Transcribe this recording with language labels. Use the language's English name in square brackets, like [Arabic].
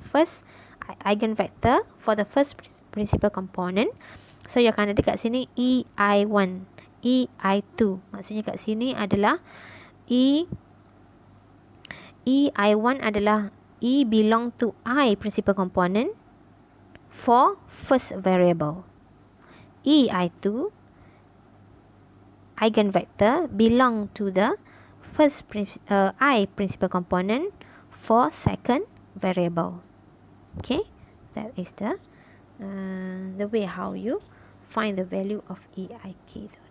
[English] First eigenvector for the first principal component. So you [Malay] akan ada kat sini EI1, EI2. Maksudnya kat sini adalah EI1 adalah [English] E belong to I principal component for first variable. EI2 eigenvector belong to the first I principal component for second variable. Okay, that is the way how you find the value of EIK.